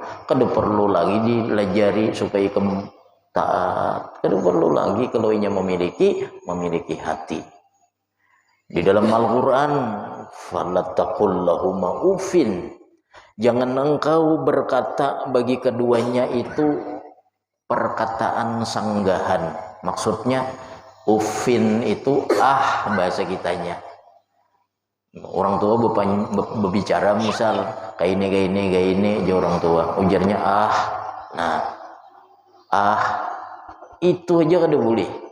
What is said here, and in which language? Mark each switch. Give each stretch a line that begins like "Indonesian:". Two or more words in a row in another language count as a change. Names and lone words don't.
Banjar: Kada perlu lagi dilajari supaya taat, kada perlu lagi kalau inya memiliki hati.
Indonesian: Di dalam Al-Quran,
Arabic: falattaqullahumma ufin,
Indonesian: jangan engkau berkata bagi keduanya itu perkataan sanggahan. Maksudnya ufin itu bahasa kitanya.
Banjar: Orang tua berbicara misal kayak ini aja orang tua, ujarnya itu aja kada boleh.